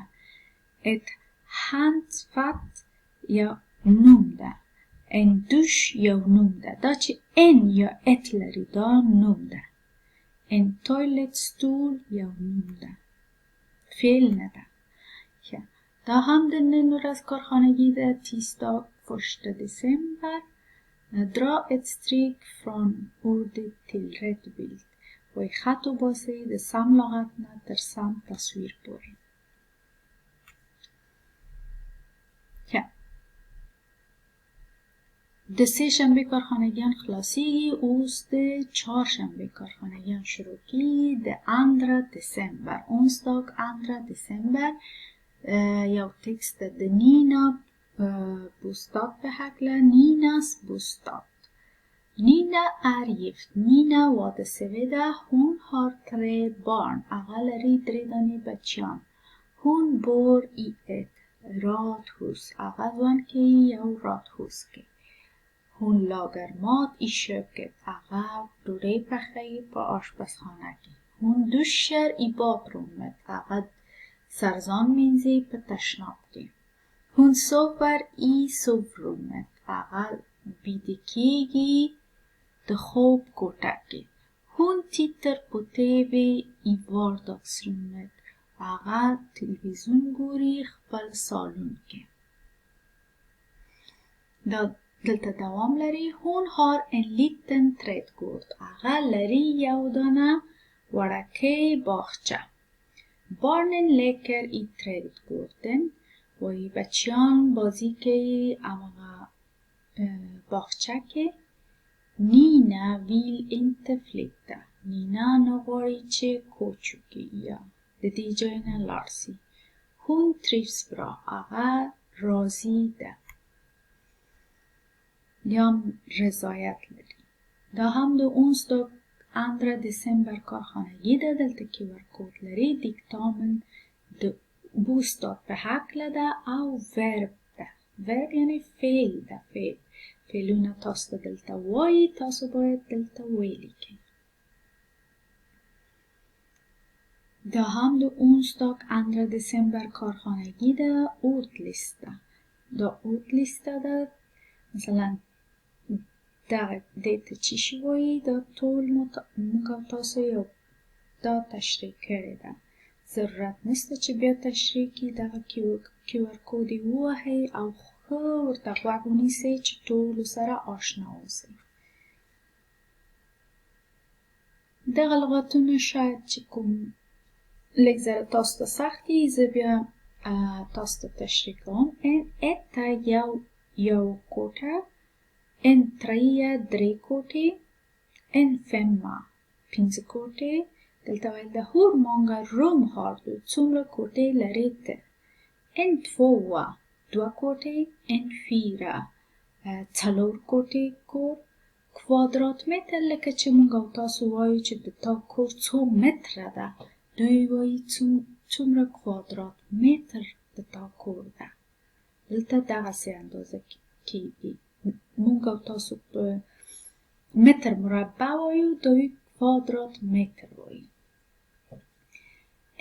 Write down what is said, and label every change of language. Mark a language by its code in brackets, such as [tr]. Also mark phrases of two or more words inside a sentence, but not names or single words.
[sv] ett handfat [ps] یو نوم ده. [sv] en dusch [ps] یو نوم ده. دا چې ان یا ات لري دا نوم ده. [sv] en toalettstol [ps] یو نوم ده. فعل نه ده. دا هم د نن ورځ کارخانگی ده. [sv] tisdag första december. Dra ett streck från ordet till rätt bild. [ps] وی خط و باسه د سم لغت نه تر سم تصویر پورې. د سه شنبه کارخانگیان خلاصیږي. اوس د چهار شنبه کارخانگیان شروع کیږي. د 2 دسامبر. onsdag 2 دسامبر. یو تکست د نینا bostad به هکله. [sv] Ninas bostad. Nina är gift. [ps] Nina واده ده. [sv] Hon har 3 barn. [ps] هغه لري 3 دانې بچیان. [sv] Hon bor i ett radhus. [ps] هغه ژوند کوي یو radhus کې. [sv] Hon lagar mat i köket. [ps] هغه ډوډۍ پخوي په آشپزخانه کې. [sv] Hon duschar i badrummet. [ps] هغه سرزان مینځي په تشناب کې. [sv] Hon sover i sovrummet. [ps] هغه بیده کیږي د خوب کوټه کې. [sv] Hon tittar på TV i vardagsrummet. [ps] هغه تلویزیون ګوري خپل سالون کې. دلته دوام لري. [sv] Hon har en liten trädgård. [ps] هغه لري یو دانه وړکۍ باغچه. [sv] Barnen leker i trädgården. [ps] وی بچیان بازی کوي هغه باغچه کې. [sv] Nina vill inte flytta. [ps] نینا نغواړي چې کوچ وکړي یا د دې ځای نه لاړ شي. [sv] Hon trivs bra. [ps] هغه راضي ده یا رضایت لري. دا هم د onsdag 2 دسامبر کارخانگی ده. دلته کیور کود لري. دیکتامن د بوستاد به هکله ده او ورب ده. ورب یعنی فعل ده. فعلونه تاسو ته دلته وایي، تاسو باید دلته ولیکئ. دا هم د onsdag 2 دسامبر کارخانگی ده. ordlista. دا ordlista ده. مثلا دې ته چی شي وایي؟ دا ټول موږ او تاسو یو دا تشریح کړې ده. ضرورت نشته چې بیا تشریح کړي. دغه کیور کود یې ووهئ او ښه ورته غوږ ونیسئ چې ټولو سره آشنا اوسئ. دغه لغتونه شاید چې کوم لږ ذره تاسو ته سخت دي، زه بیا تاسو ته تشریح کوم. [sv] en etta [ps] یو کوټه. [sv] En trea 3 کوټې. En femma 5 کوټې. [ps] دلته ویل ده [sv] hur många rum har du. [ps] څومره کوټې لرې ته. [sv] En tvåa 2 کوټې. En fyra 4 [ps] کوټې کور. کوادراتمتر لکه چې موږ او تاسو وایو چې د تا کور څو متره ده، دوی وایي څومره کوادرات متر د تا کور ده. دلته دغسې اندازه کیږي. موږ او تاسو په متر مربع وایو، دوی کوادرات متر وایي.